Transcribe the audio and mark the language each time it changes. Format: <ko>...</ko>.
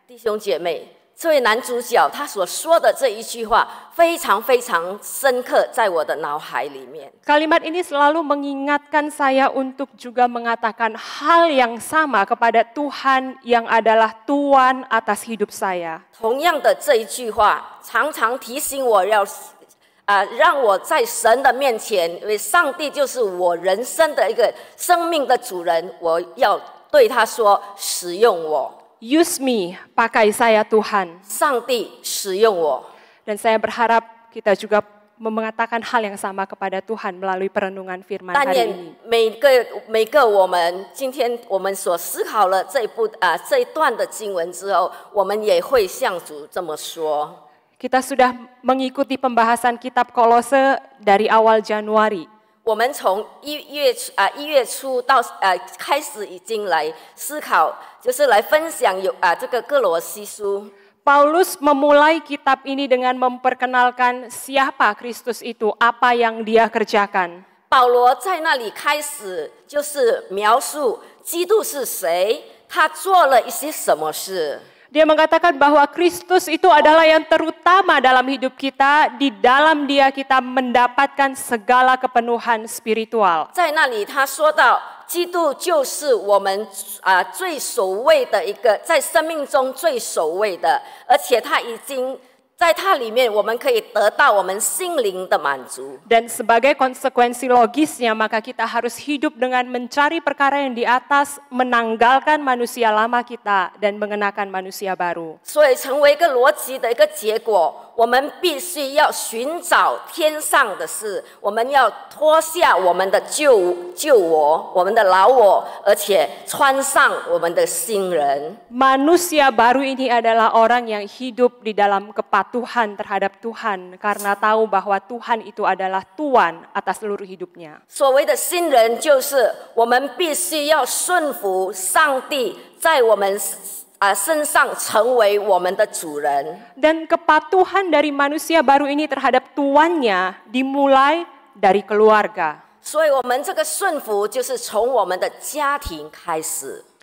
<zh>弟兄姐妹，这位男主角他所说的这一句话非常非常深刻在我的脑海里面。</zh> <id>Kalimat ini selalu mengingatkan saya untuk juga mengatakan hal yang sama kepada Tuhan yang adalah Tuan atas hidup saya.</id> <zh>同样的这一句话，常常提醒我要让我在神的面前，因为上帝就是我人生的一个生命的主人，我要对他说：使用我。</zh> <en>Use me,</en> <id>pakai saya Tuhan.</id> <zh>上帝使用我。</zh> <id>Dan saya berharap kita juga mengatakan hal yang sama kepada Tuhan melalui perenungan firman</id> <zh>但</zh> <id>hari ini.</id> <zh>每个我们今天我们所思考了这一段的经文之后，我们也会向主这么说。</zh> <id>Kita sudah mengikuti pembahasan kitab Kolose dari awal Januari.</id> <zh>我们从一月初到开始已经来思考，就是来分享这个歌罗西书。</zh> <id>Paulus memulai kitab ini dengan memperkenalkan siapa Kristus itu, apa yang dia kerjakan.</id> <zh>保罗在那里开始就是描述基督是谁，他做了一些什么事。</zh> <id>Dia mengatakan bahwa Kristus itu adalah yang terutama dalam hidup kita, di dalam dia kita mendapatkan segala kepenuhan spiritual.</id> <zh>在那里他说到，基督就是我们最首位的一个，在生命中最首位的，而且他已经在它里面，我们可以得到我们心灵的满足。</zh> <id>Dan sebagai konsekuensi logisnya, maka kita harus hidup dengan mencari perkara yang di atas, menanggalkan manusia lama kita dan mengenakan manusia baru.</id> <zh>所以成为一个逻辑的一个结果，我们必须要寻找天上的事，我们要脱下我们的旧我，我们的老我，而且穿上我们的新人。</zh> <id>Manusia baru ini adalah orang yang hidup di dalam kepatuhan terhadap Tuhan karena tahu bahwa Tuhan itu adalah Tuan atas seluruh hidupnya.</id> <zh>所谓的新人，就是我们必须要顺服上帝在我们身上成为我们的主人。</zh> <id>Dan kepatuhan dari manusia baru ini terhadap tuannya dimulai dari keluarga.</id> <zh>所以我们这个顺服就是从我们的家庭开始。</zh>